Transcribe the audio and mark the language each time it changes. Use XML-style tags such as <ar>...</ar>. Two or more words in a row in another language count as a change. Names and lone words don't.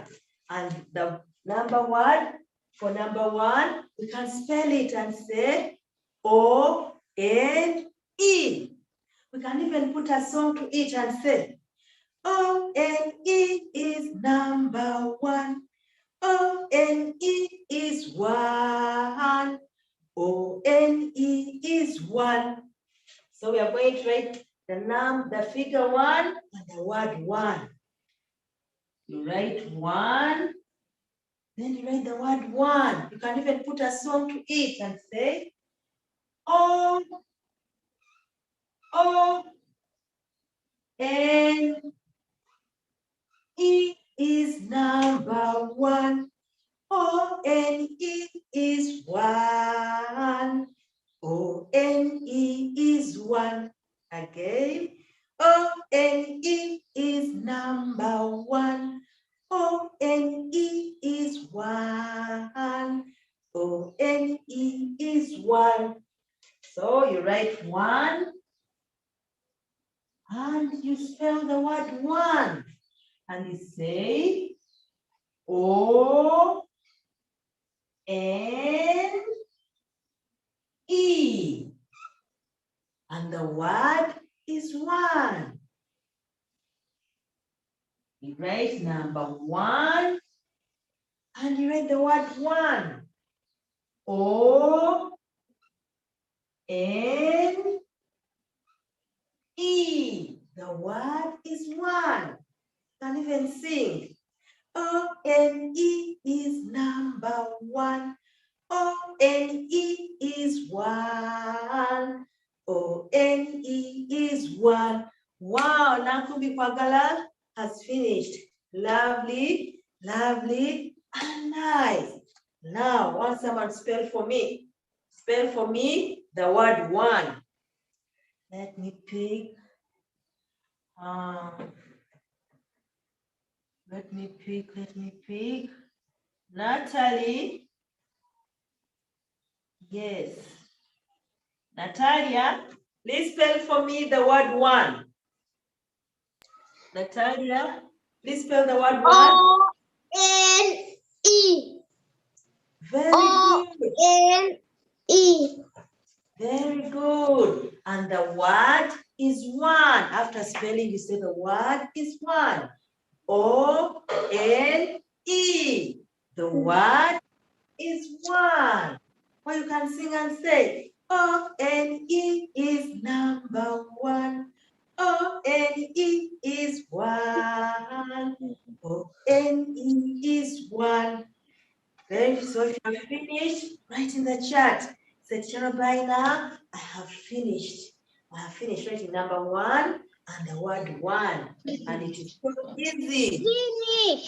<en>And the number word for number 1, we can spell it and say O-N-E. We can even put a song to it and say, O-N-E is number 1. O-N-E is 1. O-N-E is 1. So we are going to write the figure 1 and the word 1. You write 1, then you write the word 1. You can even put a song to it and say, O-N-E is number 1. O-N-E is 1. O-N-E is 1. Again. O-N-E is number 1. O-N-E is 1. O-N-E is 1. So you write 1 and you spell the word 1 and you say O-N-E. And the word is 1. You write number 1 and you write the word 1. O-N-E. The word is 1. You can even sing. O-N-E is number 1. O-N-E is 1. O-N-E is 1. Wow, Nankumbi Kwagala has finished. Lovely, lovely, and nice. Now, want someone spell for me? Spell for me the word 1. Let me pick. Let me pick. Natalie. Yes. Natalia, please spell for me the word 1. Natalia, please spell the word 1. O-N-E. Very good. O-N-E. Very good. And the word is 1. After spelling, you say the word is 1. O-N-E. The word is 1. Or you can sing and say, O-N-E is number 1. O-N-E is 1. O-N-E is 1. Very finished, write in the chat. Say, Robinah, I have finished. I have finished writing number 1 and the word 1. And it is so easy. Finish.</en>